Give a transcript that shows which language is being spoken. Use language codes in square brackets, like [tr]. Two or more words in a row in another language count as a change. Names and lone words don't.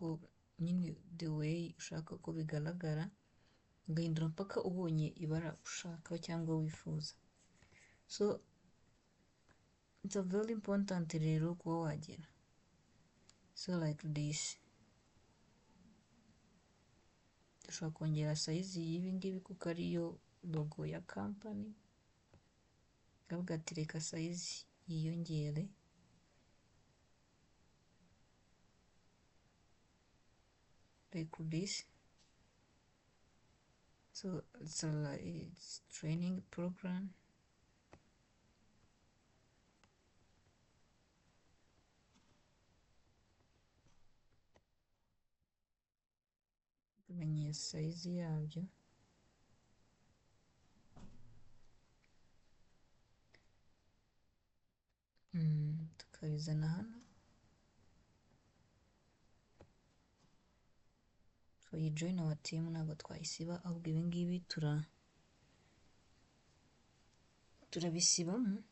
[rw] nyine [en] the way [rw] ushaka ko bigaragara, ugahindura mpaka ubonye ibara ushaka cyangwa wifuza. [en] So it's a very important [rw] rero kuba wagera [en] so like this. [rw] Dushobora kongera size y'ibi ngibi kuko ariyo logo ya company, kavuga ati reka size yiyongere. [en] Like this. So it's training program. [rw] Tumenye size yabyo. Tukabizana hano. [en] So you join our team, [rw] ntabwo twayisiba, ahubwo ibi ngibi turabisibamo.